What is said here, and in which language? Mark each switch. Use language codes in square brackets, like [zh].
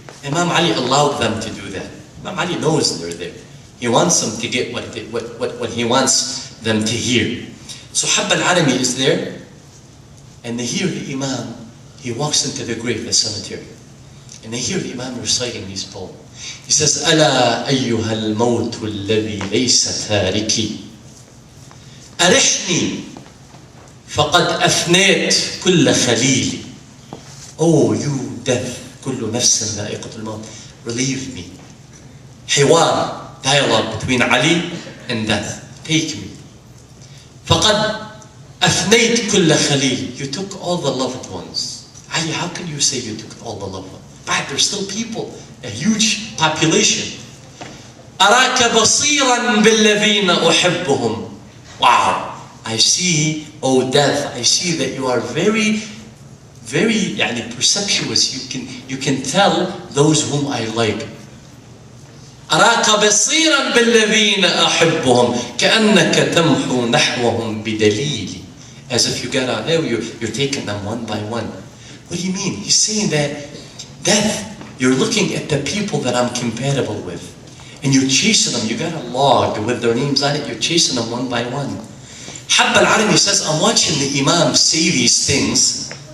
[en] Imam Ali allowed them to do that. Imam Ali knows they're there. He wants them to get what he wants them to hear. So Habba al-Arami is there. And they hear the Imam, he walks into the grave, the cemetery. And they hear the Imam reciting these poems. He says, [ar] أَلَا أَيُّهَا الْمَوْتُ الَّذِي لَيْسَ تَارِكِي أَرِحْنِي فَقَدْ أَفْنَيْتْ كُلَّ خَلِيلِ. [en] Oh, you death, [ar] كُلُّ نَفْسٍ ذَائِقَةُ الْمَوْتِ. [en] Relieve me. Hiwar, dialogue between Ali and death. Take me. [ar] فَقَدْ أفنيت كل خليل. [en] You took all the loved ones. Ali, how can you say you took all the loved ones? But there's still people, a huge population. [ar] أراك بصيرا بالذين أحبهم. [en] Wow, I see, oh death, I see that you are very, very perceptuous. You can tell those whom I like. [ar] أراك بصيرا بالذين أحبهم كأنك تمحو نحوهم بدليل. [en] As if you get out there, you're taking them one by one. What do you mean? He's saying that death, you're looking at the people that I'm compatible with. And you're chasing them. You got a log with their names on it. You're chasing them one by one. Habba al-Arami says, I'm watching the Imam say these things.